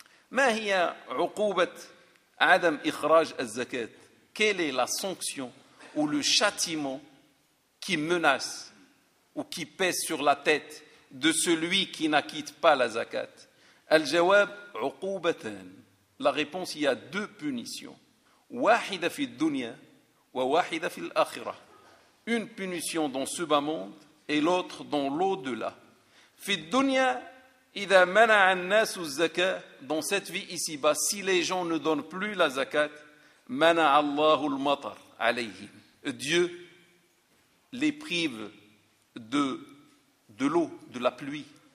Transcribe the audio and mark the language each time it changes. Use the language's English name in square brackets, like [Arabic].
[Arabic] Ma hiya uqubat adam ikhraj al-zakat? [French] Quelle est la sanction ou le châtiment qui menace ou qui pèse sur la tête de celui qui n'acquitte pas la zakat? [Arabic] Al-jawab uqubatan. [French] La réponse, il y a deux punitions. [Arabic] واحدة في الدنيا وواحدة في الآخرة. [French] Une punition dans ce bas monde et l'autre dans l'au-delà. [Arabic] في الدنيا إذا منع الناس الزكاة, [French] dans cette vie ici-bas, si les gens ne donnent plus la zakat, [Arabic] منع الله المطر عليهم. [French] Dieu les prive de l'eau, de la pluie.